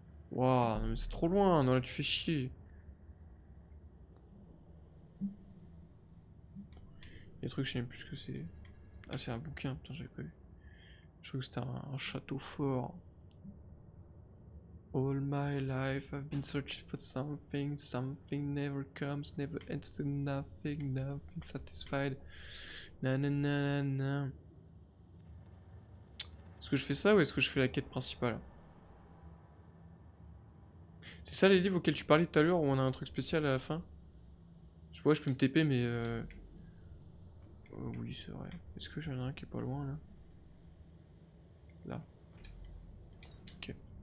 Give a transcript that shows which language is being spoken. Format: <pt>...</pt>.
<fr>Waouh, non mais c'est trop loin, non là tu fais chier. Il y a des trucs, je sais même plus ce que c'est. Ah c'est un bouquin, putain j'avais pas vu. Je crois que c'était un château fort.</fr> <en>All my life I've been searching for something, something never comes, never ends to nothing, nothing satisfied. Na na na na na.</en> <fr>Est-ce que je fais ça ou est-ce que je fais la quête principale? C'est ça les livres auxquels tu parlais tout à l'heure où on a un truc spécial à la fin? Je vois, je peux me TP mais oh, oui, c'est vrai. Est-ce que j'en ai un qui est pas loin là? Là. Ok.</fr>